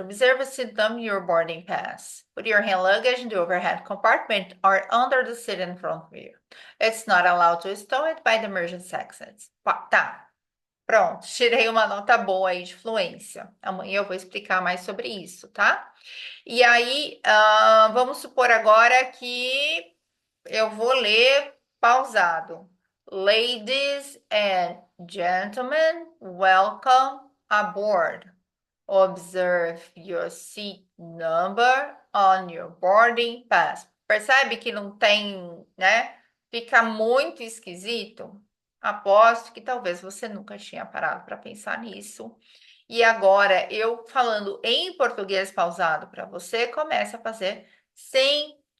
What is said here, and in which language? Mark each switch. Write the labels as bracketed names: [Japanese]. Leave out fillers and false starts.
[English] Observe sit down your boarding pass. Put your hand luggage in the overhead compartment or under the seat in front of you. It's not allowed to stow it by the emergency exits. [Portuguese] Tá, pronto. Tirei uma nota boa aí de fluência. Amanhã eu vou explicar mais sobre isso, tá? E aí, vamos supor agora que eu vou ler pausado. [English] Ladies and gentlemen, welcome aboard. Observe your seat number on your boarding pass. [Portuguese] Percebe que não tem, né? Fica muito esquisito. Aposto que talvez você nunca tinha parado para pensar nisso. E agora, eu falando em português pausado para você, começa a fazer sentido.